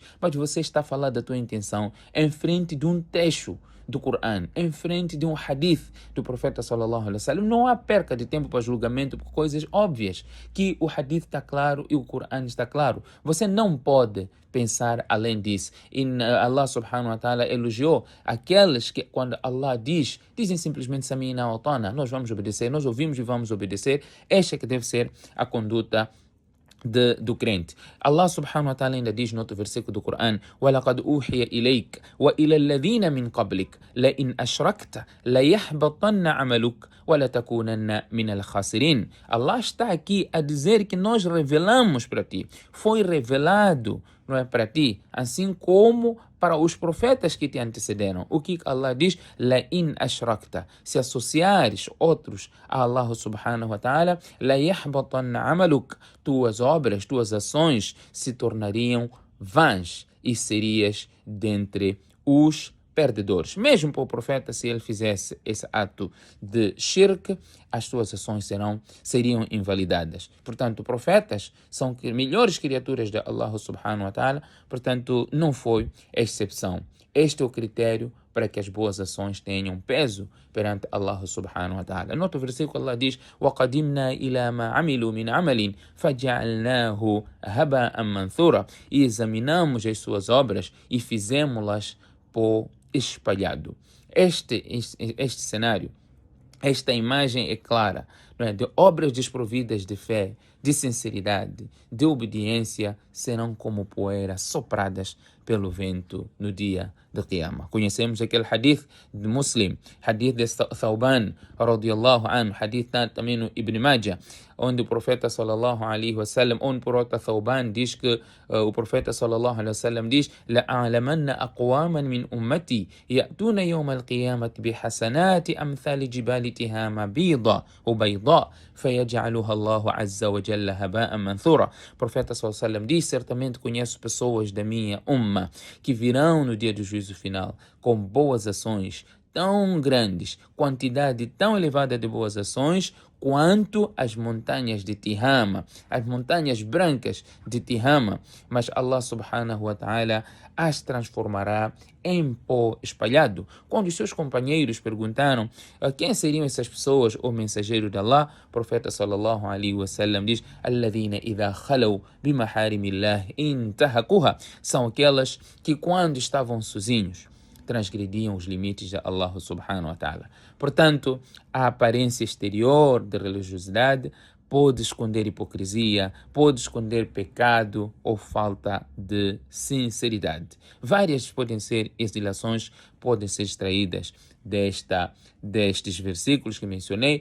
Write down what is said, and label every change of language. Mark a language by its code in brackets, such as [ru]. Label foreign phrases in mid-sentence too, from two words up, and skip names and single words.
[pt] Mas você está a falar da tua intenção em frente de um trecho do Coran, em frente de um hadith do profeta [ar] صلى الله عليه وسلم. [pt] Não há perca de tempo para julgamento por coisas óbvias, que o hadith está claro e o Coran está claro. Você não pode pensar além disso. E Allah [ar] سبحانه وتعالى [pt] elogiou aqueles que, quando Allah dizem simplesmente [ar] سمعنا وأطعنا, [pt] nós vamos obedecer, nós ouvimos e vamos obedecer. Esta é que deve ser a conduta do crente. Allah [ar] سبحانه وتعالى [pt] ainda diz no outro versículo do Coran: [ar] وَلَقَدْ أُوحِيَ إِلَيْكَ وَإِلَى الَّذِينَ مِنْ قَبْلِكَ لَإِنْ أَشْرَكْتَ لَيَحْبَطَنَّ عَمَلُكَ وَلَتَكُونَنَّ مِنَ الْخَاسِرِينَ. [pt] Allah está aqui a dizer que nós revelamos para ti. Foi revelado, não é, para ti, assim como para os profetas que te antecederam. O que Allah diz? [ar] لئن أشركت. [pt] Se associares outros a Allah [ar] سبحانه وتعالى, ليحبطن عملك. [pt] Tuas obras, tuas ações se tornariam vãs e serias dentre os perdedores. Mesmo para o profeta, se ele fizesse esse ato de shirk, as suas ações seriam invalidadas. Portanto, profetas são melhores criaturas de Allah [ar] سبحانه وتعالى, [pt] portanto, não foi exceção. Este é o critério para que as boas ações tenham peso perante Allah [ar] سبحانه وتعالى. [pt] No outro versículo, Allah diz: [ar] وَقَدِمْنَا إِلَى مَا عَمِلُوا مِنْ عَمَلٍ فَجَعَلْنَاهُ هَبَاءً مَنْثُورًا. [pt] E examinamos as suas obras e fizemos-las por espalhado. Este cenário, esta imagem é clara, não é? De obras desprovidas de fé, de sinceridade, de obediência, serão como poeira sopradas pelo vento no dia de Qiyamah. Conhecemos aquele hadith de Muslim, hadith de Thawban, [ar] رضي الله عنه, [pt] hadith também no Ibn Majah, onde o profeta [ar] صلى الله عليه وسلم, [pt] onde por outra Thawban diz que o profeta [ar] صلى الله عليه وسلم [pt] diz: [ar] لَأَعْلَمَنَّ أَقْوَامًا مِنْ أُمَّتِي يَأْتُونَ يَوْمَ الْقِيَامَةِ بِحَسَنَاتِ أَمْثَالِ جِبَالِ تِهَامَ بَيْضَاء فَيَجْعَلُهَا اللَّهُ عَزَّ وَجَلَّ هَبَاءً مَنْثُورًا. [pt] O profeta [ar] صلى الله عليه وسلم [pt] diz: certamente conheço pessoas da minha umma que virão no dia do juízo final com boas ações tão grandes, quantidade tão elevada de boas ações, quanto as montanhas de Tihama, as montanhas brancas de Tihama, mas Allah [ar] سبحانه وتعالى [pt] as transformará em pó espalhado. Quando os seus companheiros perguntaram quem seriam essas pessoas, o mensageiro de Allah, o profeta [ar] صلى الله عليه وسلم [pt] diz: [ar] الَّذِينَ إِذَا خَلَوْا بِمَحَارِمِ اللَّهِ انْتَهَكُوهَا. [pt] São aquelas que, quando estavam sozinhos, transgrediam os limites de Allah [ar] سبحانه وتعالى. [pt] Portanto, a aparência exterior de religiosidade pode esconder hipocrisia, pode esconder pecado ou falta de sinceridade. Várias podem ser as ilações, podem ser extraídas destes versículos que mencionei.